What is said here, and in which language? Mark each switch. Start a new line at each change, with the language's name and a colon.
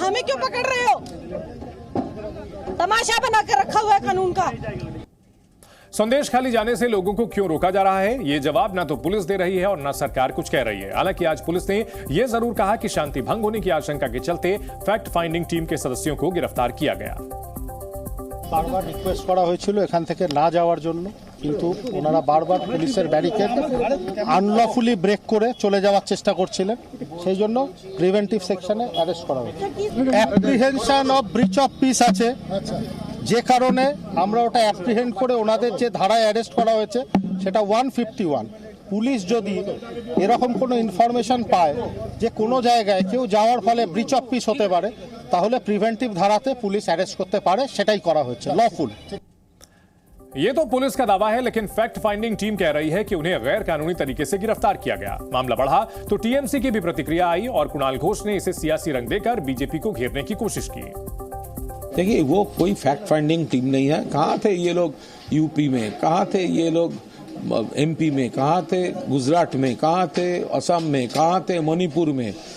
Hindi: हमें क्यों पकड़ रहे हो? तमाशा बना कर रखा हुआ है कानून का। संदेश खाली जाने से लोगों को क्यों रोका जा रहा है, ये जवाब ना तो पुलिस दे रही है और ना सरकार कुछ कह रही है। हालांकि आज पुलिस ने यह जरूर कहा कि शांति भंग होने की आशंका के चलते फैक्ट फाइंडिंग टीम के सदस्यों को गिरफ्तार किया गया।
Bangla: বারবার রিকোয়েস্ট করা হয়েছিল এখান থেকে না যাওয়ার জন্য, কিন্তু ওনারা বারবার পুলিশের ব্যারিকেড আনলফুলি ব্রেক করে চলে যাওয়ার চেষ্টা করছিলেন। সেই জন্য প্রিভেন্টিভ সেকশনে অ্যারেস্ট করা হয়েছে। Apprehension of breach of piece আছে, যে কারণে আমরা ওটা অ্যাপ্রিহেন্ড করে ওনাদের যে ধারায় অ্যারেস্ট করা হয়েছে সেটা 151। পুলিশ যদি এরকম কোনো ইনফরমেশন পায় যে কোনো জায়গায় কেউ যাওয়ার ফলে ব্রিচ অফ পিস হতে পারে, তাহলে প্রিভেন্টিভ ধারাতে পুলিশ অ্যারেস্ট করতে পারে, সেটাই করা হচ্ছে লফুল।
Hindi: ये तो पुलिस का दावा है, लेकिन फैक्ट फाइंडिंग टीम कह रही है कि उन्हें गैर कानूनी तरीके से गिरफ्तार किया गया। मामला बढ़ा तो टीएमसी की भी प्रतिक्रिया आई और कुणाल घोष ने इसे सियासी रंग देकर बीजेपी को घेरने की कोशिश की। देखिए, वो कोई फैक्ट फाइंडिंग टीम नहीं है। कहां थे ये लोग यूपी में, कहां थे ये लोग एमपी में, कहां थे गुजरात में, कहां थे असम में, कहां थे मणिपुर में।